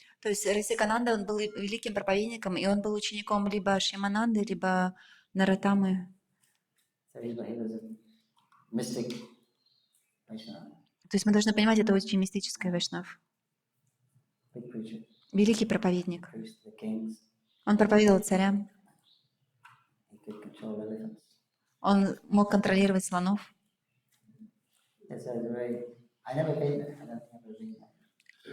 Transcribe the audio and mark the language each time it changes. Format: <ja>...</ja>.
<ru>То есть Расикананда, он был великим проповедником, и он был учеником либо Шьямананды, либо Наратамы.</ru> <en>So he was a mystic Vaishnava,</en> <ru>То есть мы должны понимать, это очень мистическое вайшнав.</ru> <en>big preacher,</en> <ru>Великий проповедник.</ru> <en>preached to the kings.</en> <ru>Он проповедовал царям.</ru> <en>He could control elephants.</en> <ru>Он мог контролировать слонов.</ru> <en>It's a very. I never been there. I don't think I've ever been there.</en>